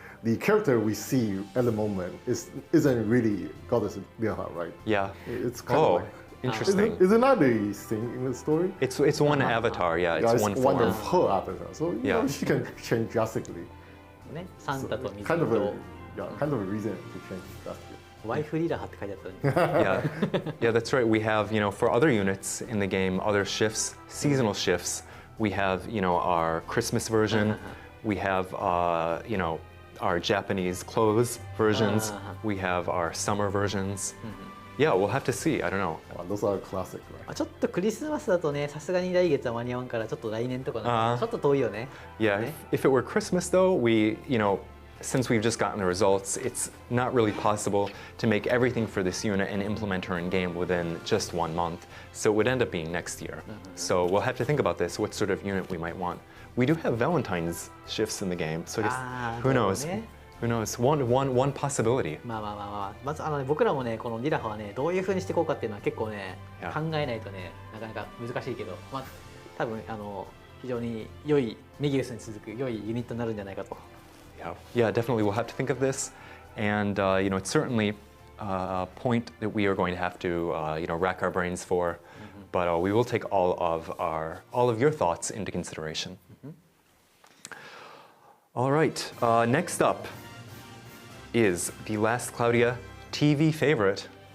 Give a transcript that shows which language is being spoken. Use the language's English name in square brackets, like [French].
[English] The character we see at the moment isn't really Goddess Lilaha, right? Yeah. It's kind of like interesting. Is it not a thing in the story? It's one avatar, yeah. It's one one form. of her avatar. So you know, she can change drastically. [Japanese] ね、サンタと水 [English] Kind of [Japanese] と [English] kind of a reason to change drastically. [Japanese] ワイフリラハって書いてあったね。 [English] Yeah, that's right. We have, for other units in the game, other shifts, seasonal shifts. We have, our Christmas version. We have, our Japanese clothes versions. We have our summer versions. Yeah, we'll have to see. I don't know. Wow, those are classic, right? [Japanese] ちょっとクリスマスだとね、さすがに来月は間に合わんからちょっと来年とかなんかちょっと遠いよね。 [English] Yeah, if it were Christmas though, since we've just gotten the results, it's not really possible to make everything for this unit and implement her in game within just 1 month. So it would end up being next year. So we'll have to think about this, what sort of unit we might want. We do have Valentine's shifts in the game, so I guess, who knows? Who knows? One possibility. [Japanese] まあまず僕らもねこのリラハはねどういう風にしていこうかっていうのは結構ね考えないとねなかなか難しいけど、まあ多分非常に良いメギウスに続く良いユニットになるんじゃないかと。 [English] Yeah, definitely we'll have to think of this, and it's certainly a point that we are going to have to rack our brains for, but we will take all of your thoughts into consideration. All right, next up is the last Cloudia TV favorite.